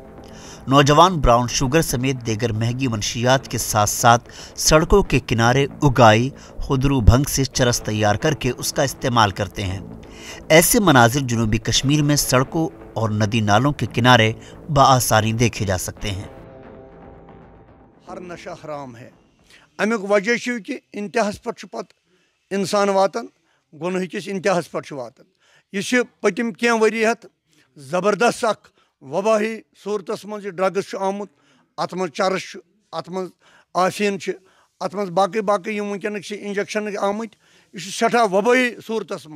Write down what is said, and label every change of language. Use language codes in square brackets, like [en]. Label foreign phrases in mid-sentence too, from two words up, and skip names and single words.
[ur] نوجوان براؤن شوگر سمیت دیگر مہنگی منشیات کے ساتھ ساتھ سڑکوں کے کنارے اگائی خودرو بھنگ سے چرس تیار کر کے اس کا استعمال کرتے ہیں۔ ایسے مناظر جنوبی کشمیر میں سڑکوں اور ندی نالوں کے کنارے بآسانی دیکھے جا سکتے ہیں۔ ہر نشہ حرام ہے۔ [ks] امیک وجہ چھ کہ انتہاس پہ پتہ انسان واتان، گناہ کس انتہاس پہ واتان۔ یہ پتم کی وریت زبردست اخ وباہی صورتس من ڈرگس آمت، ات من چرس، ات من آفین، ات من باقی باقی ونکس انجیکشن آمت، یہ سٹھا وباہی صورتس من۔